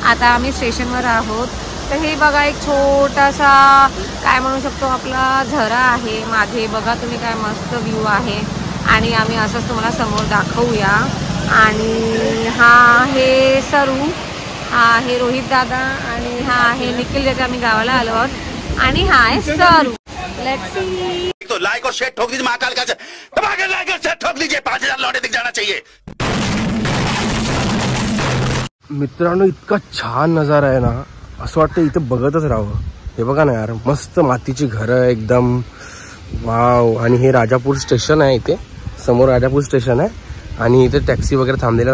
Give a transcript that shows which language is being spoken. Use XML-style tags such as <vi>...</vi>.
<mr>आता आम्ही स्टेशनवर आहोत. तर हे बघा, एक छोटासा काय म्हणू शकतो आपला झरा आहे मागे. बघा तुम्ही, काय मस्त व्ह्यू आहे आणि आम्ही असंच तुम्हाला समोर दाखवूया. आणि हा आहे सरू, हा आहे रोहित दादा आणि हा आहे निखिल, ज्याच्या आम्ही गावाला आलो आहोत. आणि हा आहे सरू.</mr> <en>Let's see.</en> <hi>तो लाइक और शेयर ठोक दीजिए, महाकाल का दबाकर लाइक और शेयर ठोक दीजिए. 5000 लौटे दिख जाना चाहिए.</hi> <mr>मित्रांनो, इतका छान नजारा आहे ना, असं वाटतं इथे बघतच राहावं. हे बघा ना यार, मस्त मातीची घरं एकदम. वाव. आणि हे राजापूर स्टेशन आहे, इथे समोर राजापूर स्टेशन आहे आणि इथे टॅक्सी वगैरे थांबलेल्या.</mr>